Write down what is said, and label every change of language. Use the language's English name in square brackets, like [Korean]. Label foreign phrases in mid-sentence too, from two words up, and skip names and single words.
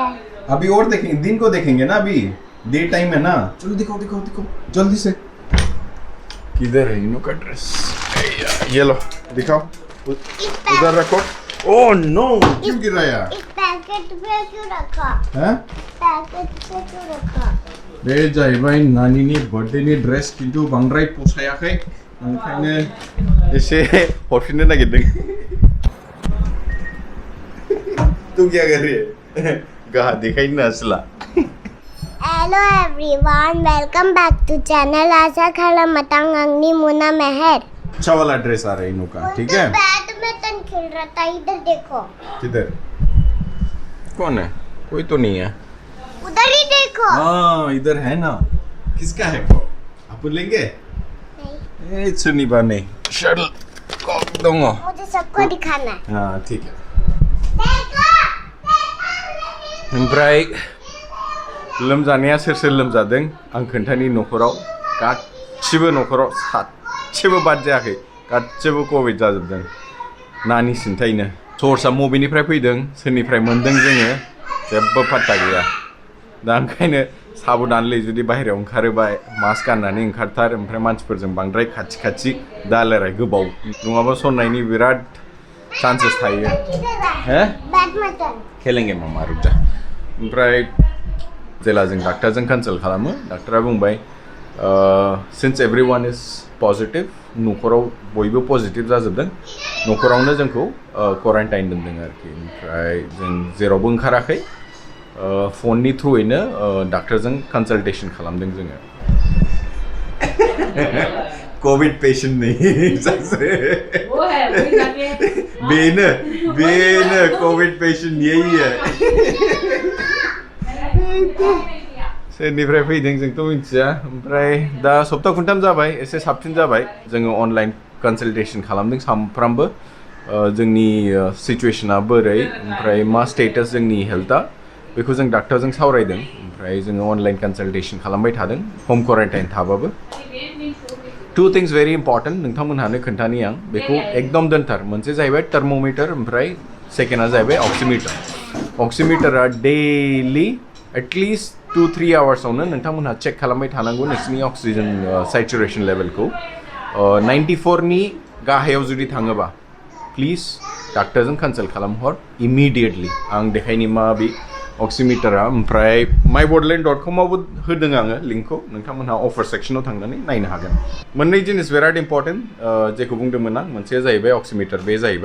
[Hindi] अभी और देखेंगे, दिन को देखेंगे ना, अभी डे टाइम है ना। चलो दिखाओ जल्दी से। किधर है इनो का ड्रेस? ये लो दिखाओ, उधर रखो। ओह नो, क्यों गिराया? इस पैकेट पे क्यों रखा? हैं? पैकेट पे क्यों रखा? [Bodo] बे जाहैबाय नानिनि बर्थडेनि ड्रेस खिन्थु बांद्राय पोसायाखै ओंखायनो एसे हरफिननो नागिरदों। [Hindi] तू क्या कर रही है? [Bodo] गाहा देखायनो नासला। [English] Hello everyone, welcome back to channel [Bodo] आशा खालामतां आंनि मुना [English] मेहर। [Hindi] अच्छा वाला ड्रेस आ रहा है इनो का, ठीक है? बैडमिंटन खेल रहा था, इधर देखो। किधर? कौन है? कोई तो नहीं है। उधर ही देखो। हाँ इधर है ना। किसका है वो? आप लेंगे? नहीं। सुनिबा नहीं। शटल कॉक दूंगा। मुझे सबको दिखाना है। हाँ ठीक है। देखो। [Bodo] ओमफ्राय लोमजानाया सोर लोमजादों आं खोन्थानि न'खराव गासिबो न'खराव सासेबो बाद जायाखै, गासिबो कोविड जाजोबदों। नानि सिन्थायनो सर्सआ बबेनिफ्राय फैदों सोरनिफ्राय मोन्दों जोङो जेबो पात्ता गैया। दा ओंखायनो साबधानलै जुदि बाहेरायाव ओंखारोबा मास्क गाननानै ओंखारथार, ओमफ्राय मानसिफोरजों बांद्राय खाथि दा रायलाय गोबाव नङाबा सननायनि बिराद चान्सेस थायो। [Hindi] हैं? बैडमिंटन खेलेंगे मामा रुक जा। [Bodo] ओमफ्राय जेला जों डाक्टारजों कनसाल्ट खालामो डाक्टारा बुंबाय [English] since everyone is positive [Bodo] न'खराव बयबो पजिटिभ जाजोबदों न'खरावनो जोंखौ क्वारेन्टाइन दोनदों आरोखि ओमफ्राय जों जेरावबो ओंखाराखै फननि थ्रुयैनो डाक्टारजों कनसाल्टेसन खालामदों जोङो [English] covid patient [Hindi] नहीं सबसे वो है वही जाके [Bodo] बेनो [English] covid patient [Hindi] यही है [Bodo] सोरनिफ्राय फैदों जोंथ' मिथिया ओमफ्राय दा सप्ता खनथाम जाबाय एसे साबसिन जाबाय जोङो [English] online consultation [Bodo] खालामदों सामफ्रामबो जोंनि सिचुएसना बोरै ओमफ्राय मा स्टेटास जोंनि हेल्थआ बेखौ जों डाक्टारजों सावरायदों ओमफ्राय जोङो [English] online consultation [Bodo] खालामबाय थादों [English] home quarantine [Bodo] थाबाबो [English] Two things very important [Bodo] नोंथांमोनहानो खोन्थानि आं बेखौ एकदम दोनथार मोनसे जाहैबाय थर्मोमीटर ओमफ्राय सेकेन्डआ जाहैबाय अक्सिमिटारा डेलि एटलिस्ट 2-3 आवार्सआवनो नोंथांमोनहा चेक खालामबाय थानांगौ नोंसिनि [English] oxygen saturation [Bodo] लेभेलखौ 94नि गाहायाव जुदि थाङोबा प्लिज डाक्टारजों कनसाल्ट खालामहर इमिडिएटलि आं देखायनि मा बे अक्सिमिटारा ओमफ्राय mybordland.com आवबो होदों आङो लिंकखौ नोंथांमोनहा अफार सेक्सनाव थांनानै नायनो हागोन मोननै जिनिस बिराद इम्पर्टेन्ट जेखौ बुंदोंमोन आं मोनसेया जाहैबाय अक्सिमिटार बे जाहैबाय